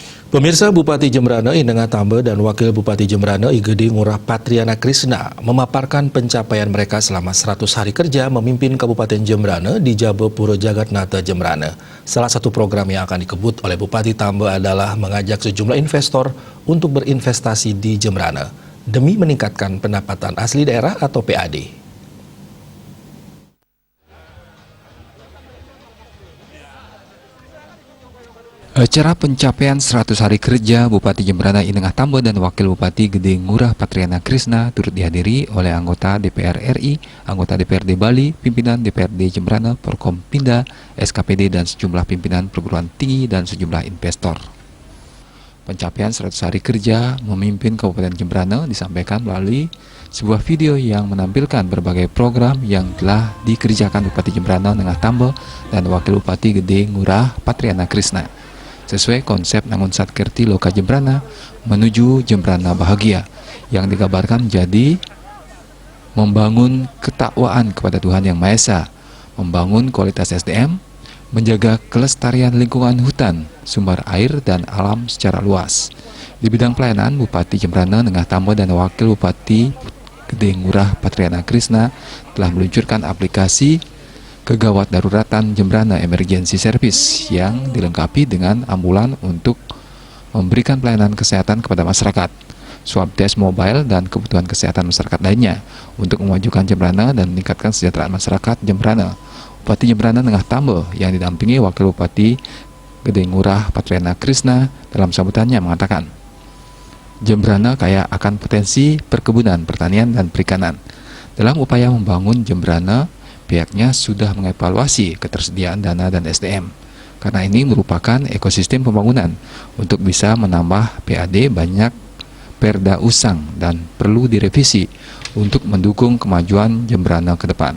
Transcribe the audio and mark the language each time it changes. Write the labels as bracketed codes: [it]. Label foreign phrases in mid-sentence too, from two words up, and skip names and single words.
[id] Pemirsa, Bupati Jembrana Inengah Tambe dan Wakil Bupati Jembrana Igede Ngurah Patriana Krisna memaparkan pencapaian mereka selama 100 hari kerja memimpin Kabupaten Jembrana di Jabe Puro Jagatnata Jembrana. Salah satu program yang akan dikebut oleh Bupati Tambe adalah mengajak sejumlah investor untuk berinvestasi di Jembrana demi meningkatkan pendapatan asli daerah atau PAD. Acara pencapaian 100 hari kerja Bupati Jembrana Inengah Tambe dan Wakil Bupati Igede Ngurah Patriana Krisna turut dihadiri oleh anggota DPR RI, anggota DPRD Bali, pimpinan DPRD Jembrana, Porkompinda, SKPD dan sejumlah pimpinan perguruan tinggi dan sejumlah investor. Pencapaian 100 hari kerja memimpin Kabupaten Jembrana disampaikan melalui sebuah video yang menampilkan berbagai program yang telah dikerjakan Bupati Jembrana Inengah Tambe dan Wakil Bupati Igede Ngurah Patriana Krisna. Sesuai konsep Nangun Satkerti Loka Jembrana menuju Jembrana Bahagia yang digambarkan jadi membangun ketakwaan kepada Tuhan Yang Maha Esa, membangun kualitas SDM, menjaga kelestarian lingkungan hutan, sumber air dan alam secara luas. Di bidang pelayanan, Bupati Jembrana Inengah Tambe dan Wakil Bupati Igede Ngurah Patriana Krisna telah meluncurkan aplikasi Kegawat Daruratan Jembrana Emergency Service yang dilengkapi dengan ambulan untuk memberikan pelayanan kesehatan kepada masyarakat, [en] swab test mobile [id] dan kebutuhan kesehatan masyarakat lainnya untuk memajukan Jembrana dan meningkatkan kesejahteraan masyarakat Jembrana. Bupati Jembrana Inengah Tambe yang didampingi Wakil Bupati Igede Ngurah Patriana Krisna dalam sambutannya mengatakan, Jembrana kaya akan potensi perkebunan, pertanian, dan perikanan. Dalam upaya membangun Jembrana, pihaknya sudah mengevaluasi ketersediaan dana dan SDM, karena ini merupakan ekosistem pembangunan. Untuk bisa menambah PAD banyak perda usang dan perlu direvisi untuk mendukung kemajuan Jembrana ke depan.